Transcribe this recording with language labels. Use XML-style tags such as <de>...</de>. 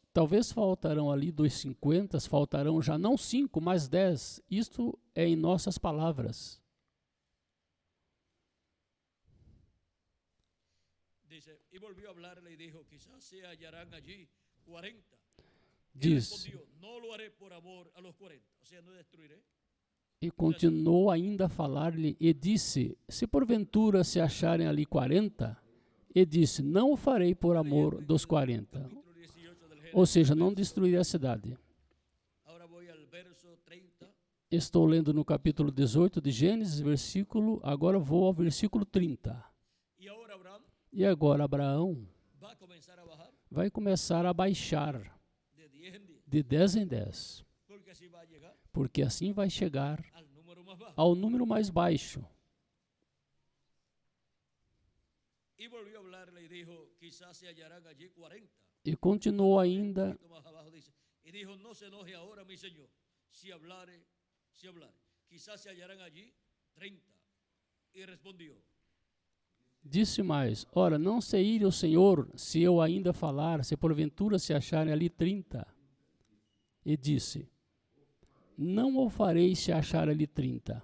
<pt>talvez faltarão ali dos 50, faltarão já não 5, mas 10. Isto é em nossas palavras.</pt> <es>Dice, y volvió a hablarle y dijo, quizás se hallarán allí 40. Él</es> <pt>Diz,</pt> <es>respondió, no lo haré por amor a los 40, o sea, no destruiré.</es> <pt>e continuou ainda a falar-lhe e disse: se porventura se acharem ali 40, e disse: não o farei por amor dos 40.</pt> <es>Capítulo 18 del</es> <pt>Ou</pt> <es>Génesis.</es> <pt>seja, não destruirei a cidade.</pt> <es>Ahora voy al verso 30.</es> <pt>Estou lendo no capítulo 18 de Gênesis, agora vou ao versículo 30.</pt> <es>Y ahora Abraham</es> <pt>E agora Abraão</pt> <es>va a comenzar a bajar</es> <pt>vai começar a baixar</pt> <es>de 10 en 10,</es> <pt>de 10 em 10,</pt> <es>porque así va a llegar</es> <pt>porque assim vai chegar</pt> <es>al número más bajo.</es> <pt>ao número mais baixo.</pt> <es>Y volvió a hablarle y dijo, quizás se hallarán allí 40.</es> <pt>E continuou</pt> <es>Un</es> <pt>ainda,</pt> <es>poquito más abajo dice, y dijo, no se enoje ahora, mi señor, si hablare, quizás se hallarán allí 30. Y respondió,</es> <pt>disse mais: ora, não se ire o Senhor, se eu ainda falar, se porventura se acharem ali 30. E disse: não o farei se achar ali 30.</pt>